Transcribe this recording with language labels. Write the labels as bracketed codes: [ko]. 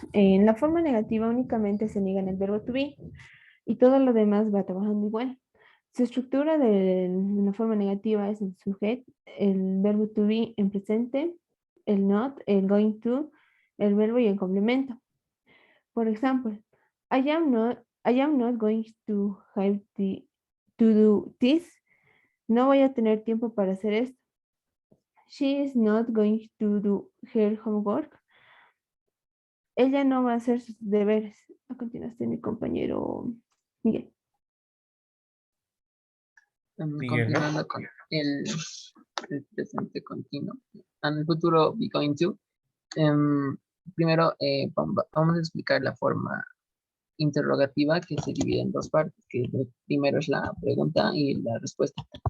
[es] En la forma negativa únicamente se niega en el verbo to be y todo lo demás va trabajando igual. Su estructura de la forma negativa es el sujeto, el verbo to be en presente, el not, el going to, el verbo y el complemento. [en] For example, I am not going to have to do this. [es] No voy a tener tiempo para hacer esto. [en] She is not going to do her homework. [es] Ella no va a hacer sus deberes. A continuación, mi compañero Miguel. Continuando con el presente continuo. En el futuro, be going to. Primero, vamos a explicar la forma interrogativa que se divide en dos partes, que primero es la pregunta y la respuesta.